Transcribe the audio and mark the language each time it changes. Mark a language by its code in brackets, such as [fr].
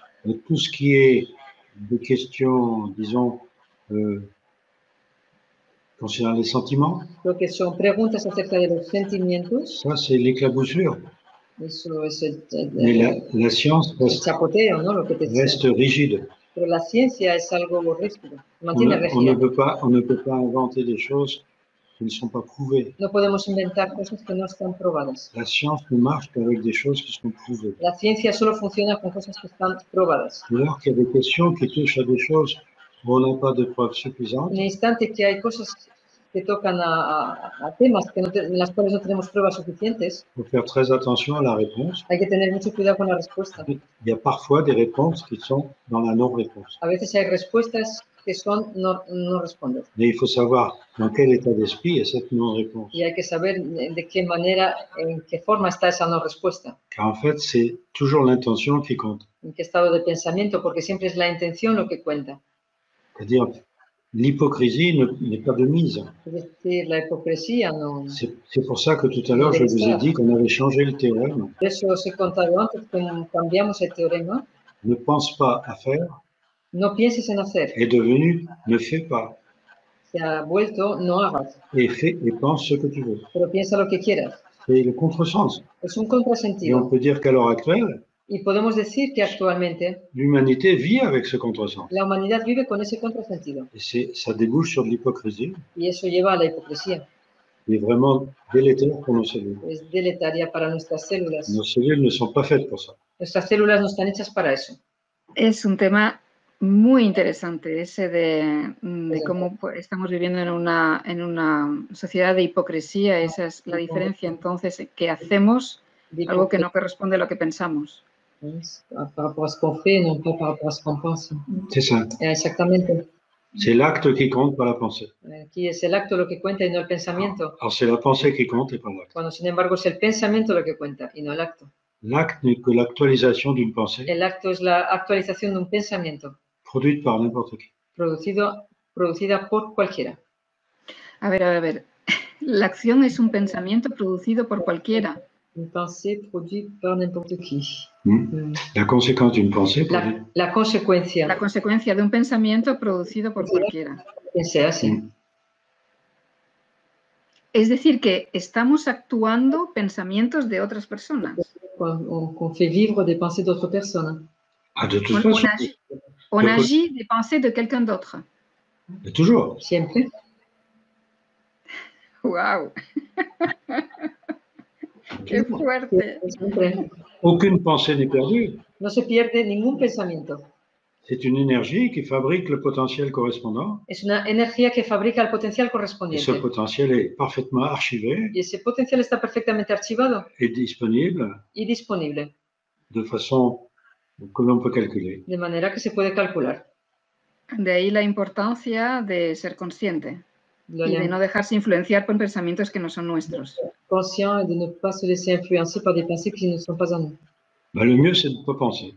[fr] Et tout ce qui est des questions, disons, concernant les sentiments. [es] Lo que son preguntas acerca de los sentimientos. [fr] Ça, c'est l'éclaboussure. [es] Eso es [fr] Mais la science [es] chapoteo, ¿no? Lo que te [fr] reste rigide. [es] Pero la ciencia es algo rígido. [fr] On ne peut pas inventer des choses qui ne sont pas prouvées. [es] No podemos inventar cosas que no están probadas. [fr] La science ne marche qu'avec des choses qui sont prouvées. [es] La ciencia solo funciona con cosas que están probadas. [fr] Alors qu'il y a des questions qui touchent à des choses où on n'a pas de preuves suffisantes. [es] En el instante que hay cosas que tocan a temas en las cuales no tenemos pruebas suficientes. [fr] Il faut faire très attention à la réponse. [es] Hay que tener mucho cuidado con la respuesta. [fr] Il y a parfois des réponses qui sont dans la non-réponse. [es] A veces hay respuestas que son no responder. [fr] Mais il faut savoir dans quel état d'esprit est cette non-réponse. [es] Y hay que saber de qué manera, en qué forma está esa no respuesta. [fr] Car en fait, c'est toujours l'intention qui compte. [es] En qué estado de pensamiento, porque siempre es la intención lo que cuenta. [fr] C'est-à-dire, l'hypocrisie n'est pas de mise. [es] Es decir, la hipocresía no. [fr] C'est pour ça que tout à l'heure, je vous ai dit qu'on avait changé le théorème. [es] Por eso os he contado antes que cambiamos el teorema. [fr] Ne pense pas à faire. [es] No pienses en hacer. [fr] Est devenu ne fais pas. [es] Se ha vuelto no hagas. [fr] Et fais et pense ce que tu veux. [es] Pero piensa lo que quieras. [fr] C'est le contresens. [es] Es un [fr] Et [es] contrasentido. [fr] on peut dire qu'à l'heure actuelle, [es] Y podemos decir que actualmente [fr] l'humanité vit avec ce contresens. [es] la humanidad vive con ese contrasentido. [fr] Et ça débouche sur de l'hypocrisie. [es] Y eso lleva a la hipocresía. [fr] Qui est vraiment délétère pour nos cellules. [es] Es deletaria para nuestras células. [fr] Nos cellules ne sont pas faites pour ça. [es] Nuestras células no están hechas para eso. Es un tema muy interesante ese de cómo estamos viviendo en una sociedad de hipocresía. Esa es la diferencia entonces que hacemos algo que no corresponde a lo que pensamos. [fr] Par rapport à ce qu'on fait, non pas par rapport à ce qu'on pense. C'est ça. [es] Exactamente. [fr] C'est l'acte qui compte, pas la pensée. [es] Aquí es el acto lo que cuenta y no el pensamiento. [fr] Alors c'est la pensée qui compte et pas l'acte. [es] Cuando, sin embargo, es el pensamiento lo que cuenta y no el acto. [fr] L'acte n'est que l'actualisation d'une pensée [es] El acto es la actualización de un pensamiento [fr] produite par n'importe qui. [es] producida por cualquiera. A ver. La acción es un pensamiento producido por cualquiera. [fr] Une pensée produite par n'importe qui. La conséquence d'une pensée [es] La consecuencia. La consecuencia de un pensamiento producido por cualquiera. Sea así. Es decir, que estamos actuando pensamientos de otras personas. [fr] On fait vivre des pensées d'autres personnes. Ah, de toute façon. On agit des pensées de quelqu'un d'autre. Mais toujours. [es] Siempre. Wow. Qué fuerte. [fr] Aucune pensée n'est perdue. [es] No se pierde ningún pensamiento. [fr] C'est une énergie qui fabrique le potentiel correspondant. [es] Es una energía que fabrica el potencial [fr] Et [es] correspondiente. [fr] ce potentiel est parfaitement archivé [es] Y ese potencial está perfectamente archivado [fr] et disponible [es] y disponible, [fr] de façon que l'on peut calculer. [es] de manera que se puede calcular. De ahí la importancia de ser consciente Lo y de llamamos no dejarse influenciar por pensamientos que no son nuestros. [fr] conscient et de ne pas se laisser influencer par des pensées qui ne sont pas à nous. Ben, le mieux, c'est de ne pas penser.